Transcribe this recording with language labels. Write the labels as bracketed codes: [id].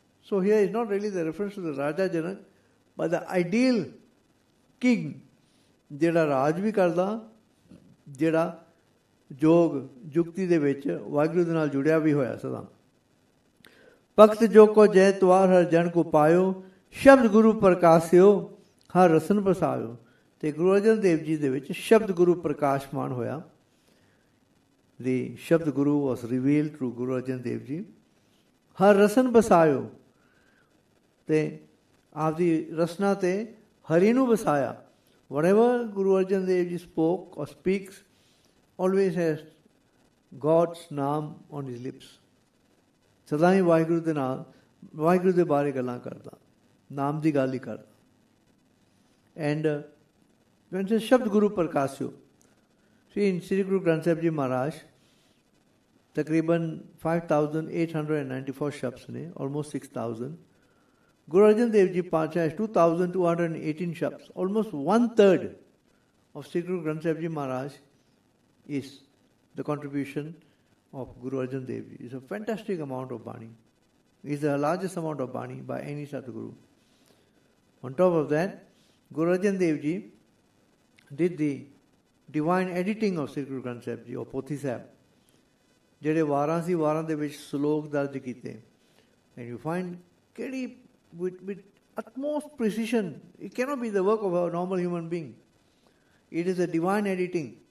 [en] So here is not really the reference to the Raja Janak, but the ideal king, [pa] ਜਿਹੜਾ ਰਾਜ ਵੀ ਕਰਦਾ, ਜਿਹੜਾ ਜੋਗ ਜੁਗਤੀ ਦੇ ਵਿੱਚ ਵਾਹਿਗੁਰੂ ਦੇ ਨਾਲ ਜੁੜਿਆ ਵੀ ਹੋਇਆ ਸਦਾ. ਭਗਤ ਜੋ ਕੋ ਜੈ ਤੁਆਰ ਹਰ ਜਨ ਕੋ ਪਾਇਓ, ਸ਼ਬਦ ਗੁਰੂ ਪ੍ਰਕਾਸ਼ਿਓ ਹਰ ਰਸਨ ਬਸਾਇਓ. ਤੇ ਗੁਰੂ ਅਰਜਨ ਦੇਵ ਜੀ ਦੇ ਵਿੱਚ ਸ਼ਬਦ ਗੁਰੂ ਪ੍ਰਕਾਸ਼ਮਾਨ ਹੋਇਆ. [en] The Shabd Guru was revealed through Guru Arjan Dev Ji. [pa] ਹਰ ਰਸਨ ਬਸਾਇਓ, ਤੇ ਆਪਦੀ ਰਸਨਾ ਤੇ ਹਰੀ ਨੂੰ ਵਸਾਇਆ. [en] Whatever Guru Arjan Dev Ji spoke or speaks always has God's name on his lips. [pa] ਸਦਾ ਹੀ ਵਾਹਿਗੁਰੂ ਦੇ ਨਾਲ, ਵਾਹਿਗੁਰੂ ਦੇ ਬਾਰੇ ਗੱਲਾਂ ਕਰਦਾ, ਨਾਮ ਦੀ ਗੱਲ ਹੀ ਕਰਦਾ. [en] And when it says Shabd Guru Prakasyo, see in Sri Guru Granth Sahib Ji Maharaj, [pa] तकरीबन 5,894 शब्द ने, [en] almost 6,000. Guru Arjan Dev Ji Pacha has 2,218 शब्द, almost 1/3 of Sri Guru Granth Sahib Ji Maharaj is the contribution of Guru Arjan Dev Ji. It's a fantastic amount of Bani. It's the largest amount of Bani by any Sadguru. On top of that, Guru Arjan Dev Ji did the divine editing of Sri Guru Granth Sahib Ji or Pothi Sahib. [pa] ਜਿਹੜੇ ਵਾਰਾਂ ਸੀ ਵਾਰਾਂ ਦੇ ਵਿੱਚ ਸ਼ਲੋਕ ਦਰਜ ਕੀਤੇ, [en] and you find [pa] ਕਿਹੜੀ [en] with utmost precision. It cannot be the work of a normal human being. It is a divine editing.